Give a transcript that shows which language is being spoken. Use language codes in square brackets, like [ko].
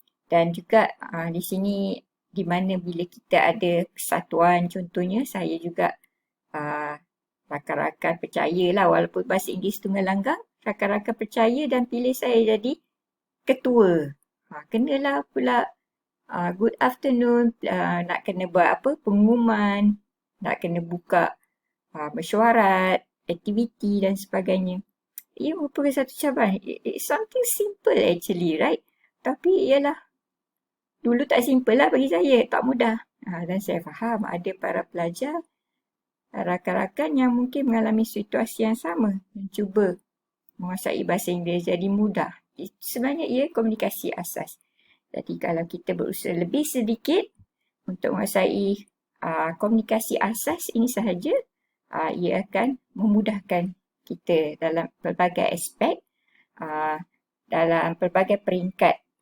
[ms] Dan juga di sini di mana bila kita ada kesatuan, contohnya saya juga rakan-rakan percayalah walaupun bahasa Inggeris tunggal langgang, rakan-rakan percaya dan pilih saya jadi ketua. Kenalah pula [en] good afternoon, [ms] nak kena buat apa, pengumuman, nak kena buka mesyuarat, aktiviti dan sebagainya. Ia merupakan satu cabaran. [en] It's something simple actually, right? [ms] Tapi ialah dulu tak simple lah bagi saya, tak mudah. Dan saya faham ada para pelajar, rakan-rakan yang mungkin mengalami situasi yang sama, mencuba menguasai bahasa Inggeris jadi mudah. Sebenarnya ia komunikasi asas. Jadi kalau kita berusaha lebih sedikit untuk menguasai komunikasi asas ini sahaja, ia akan memudahkan kita dalam pelbagai aspek, dalam pelbagai peringkat.